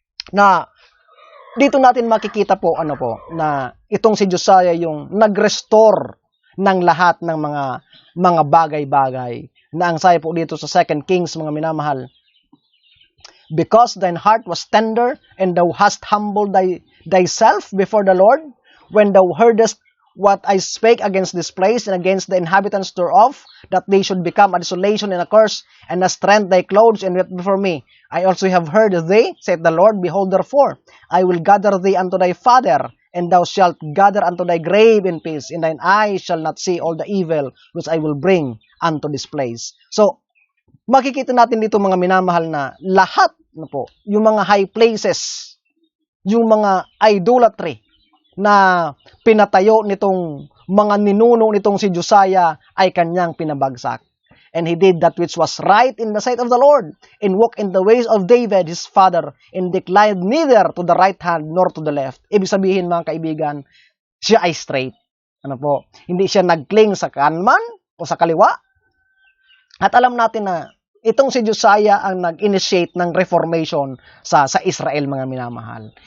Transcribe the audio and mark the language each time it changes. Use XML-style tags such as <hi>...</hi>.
<tl>Na dito natin makikita po na itong si Josiah yung nag-restore ng lahat ng mga bagay-bagay na ang sabi po dito sa 2 Kings, mga minamahal,</tl> <en>because thine heart was tender and thou hast humbled thyself before the Lord, when thou heardest what I spake against this place and against the inhabitants thereof, that they should become a desolation and a curse, and hast rent thy clothes and wept before me. I also have heard thee, saith the Lord. Behold, therefore, I will gather thee unto thy father, and thou shalt gather unto thy grave in peace, and thine eyes shall not see all the evil which I will bring unto this place.</en> <tl>So, makikita natin dito, mga minamahal, na lahat na po, yung mga high places, yung mga idolatry na pinatayo nitong mga ninuno nitong si Josiah ay kanyang pinabagsak.</tl> <en>And he did that which was right in the sight of the Lord, and walked in the ways of David his father, and declined neither to the right hand nor to the left.</en> <tl>Ibig sabihin, mga kaibigan, siya ay straight. Ano po? Hindi siya nagkling sa kanan o sa kaliwa. At alam natin na Itong si Josiah ang nag-initiate ng reformation sa Israel, mga minamahal.</tl>